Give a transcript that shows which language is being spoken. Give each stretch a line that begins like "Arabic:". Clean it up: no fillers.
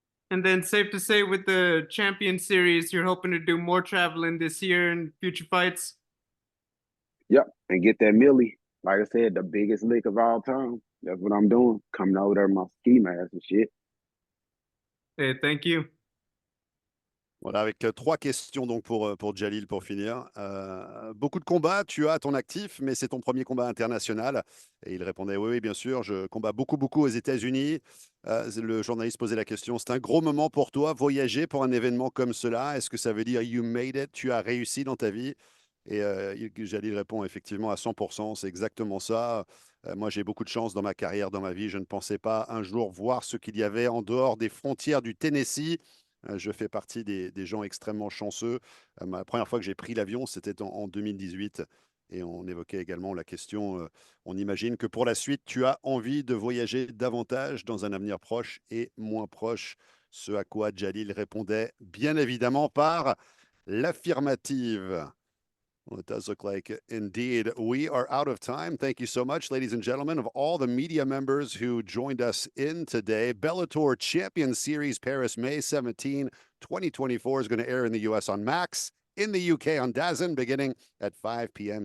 English: And then safe to say with the Champion Series, you're hoping to do more traveling this year in future fights? Yep, and get that Millie. Like I said, the biggest lick of all time. That's what I'm doing. Coming over there in my ski mask and shit. Hey, thank you.
French: Voilà, avec 3 questions donc pour Jaleel pour finir. Beaucoup de combats, tu as à ton actif, mais c'est ton premier combat international. Et il répondait, oui, oui, bien sûr, je combats beaucoup aux États-Unis. Le journaliste posait la question, c'est un gros moment pour toi, voyager pour un événement comme cela. Est-ce que ça veut dire
English: you made it,
French: tu as réussi dans ta vie? Et Jaleel répond effectivement à 100%, c'est exactement ça. Moi, j'ai beaucoup de chance dans ma carrière, dans ma vie. Je ne pensais pas un jour voir ce qu'il y avait en dehors des frontières du Tennessee. Je fais partie des gens extrêmement chanceux. La première fois que j'ai pris l'avion, c'était en 2018. Et on évoquait également la question, on imagine que pour la suite, tu as envie de voyager davantage dans un avenir proche et moins proche. Ce à quoi Jaleel répondait bien évidemment par l'affirmative.
English: Well, it does look like indeed we are out of time. Thank you so much, ladies and gentlemen, of all the media members who joined us in today. Bellator Champion Series Paris, May 17, 2024 is going to air in the US on Max, in the UK on DAZN, beginning at 5 p.m.